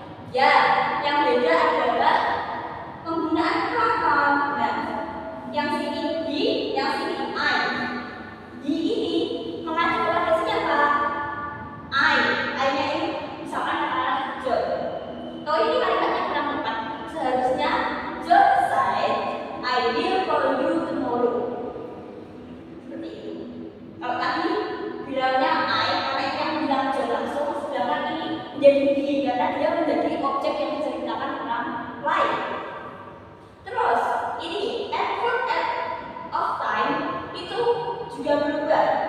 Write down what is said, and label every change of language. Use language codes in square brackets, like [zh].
[id] Ya, yang beda adalah penggunaan kata. Nah, yang sini he, yang sini I. He ini mengacu kepada siapa? I-nya ini misalkan adalah John. Kalau ini kalimatnya kurang tepat. Seharusnya [en] John said, I will call you tomorrow. [id] Seperti itu. Kalau tadi bilangnya I, karena yang bilang John langsung, sedangkan ini menjadi he karena dia menjadi objek yang diceritakan orang lain. Terus ini effort of time itu juga berubah.